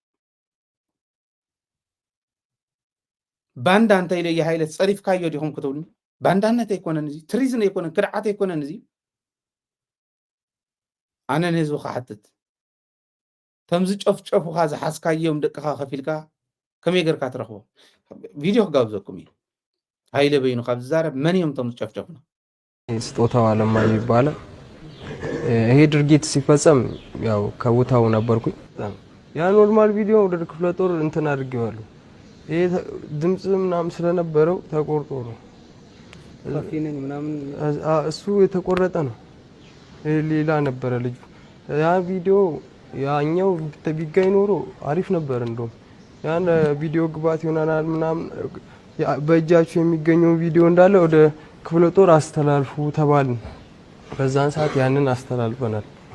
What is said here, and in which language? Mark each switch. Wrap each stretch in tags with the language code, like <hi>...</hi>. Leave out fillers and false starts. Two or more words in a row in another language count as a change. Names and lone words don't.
<ti>ባንዳ እንተይለየ ሃይለት ፀሪፍካዮ ዲኹም ክትብሉኒ ባንዳነት ኣይኮነን እዚ ትሪዝን ኣይኮነን ክድዓት ኣይኮነን እዚ ኣነ ንህዝቢ ክሓትት ከም ዝጨፍጨፉካ ዝሓስካዮም ደቅኻ ከፊልካ ከመይ ጌርካ ትረኽቦ ቪድዮ ክጋብዘኩም እዩ ሃይለ በይኑ ካብ ዝዛረብ መን እዮም ቶም ዝጨፍጨፉና</ti> <am>ስጦታው አለማየሁ ይባላል ይሄ ድርጊት ሲፈጸም ያው ከቦታው ነበርኩኝ ያ ኖርማል ቪዲዮ ወደ ክፍለ ጦር እንትን አድርጌዋለሁ ይሄ ድምጽ ምናምን ስለነበረው ተቆርጦ ነው ካፊነኝ ምናምን እሱ የተቆረጠ ነው ሌላ ነበረ ልጅ ያ ቪዲዮ ያኛው ቢገኝ ኖሮ አሪፍ ነበር እንደውም ያን ቪዲዮ ግባት ይሆናል ምናምን በእጃችሁ የሚገኘው ቪዲዮ እንዳለ ወደ ክፍለ ጦር አስተላልፉ ተባልን በዛን ሰዓት ያንን አስተላልፈናል</am>